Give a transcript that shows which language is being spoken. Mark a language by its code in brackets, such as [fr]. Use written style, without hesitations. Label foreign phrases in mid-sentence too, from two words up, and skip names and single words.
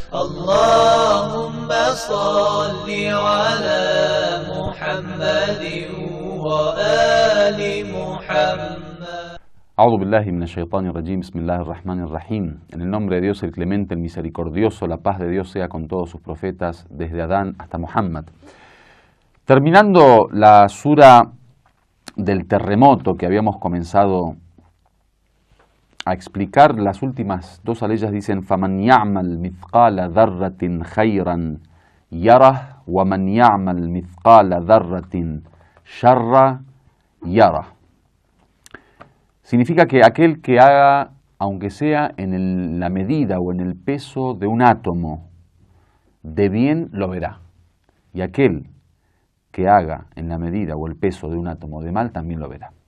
[ar] اللهم صل على محمد وآل محمد. أعوذ بالله من الشيطان الرجيم. بسم الله الرحمن الرحيم. [es] En el nombre de Dios, el clemente, el misericordioso, la paz de Dios sea con todos sus profetas, desde Adán hasta Muhammad. Terminando la sura del terremoto que habíamos comenzado a explicar, las últimas dos aleyas dicen [ar] فَمَنْ يَعْمَلْ مِثْقَالَ ذَرَّةٍ خَيْرًا يَرَهُ وَمَنْ يَعْمَلْ مِثْقَالَ ذَرَّةٍ شَرًّا يَرَهُ. [es] Significa que aquel que haga, aunque sea en la medida o en el peso de un átomo, de bien lo verá. Y aquel que haga en la medida o el peso de un átomo de mal también lo verá.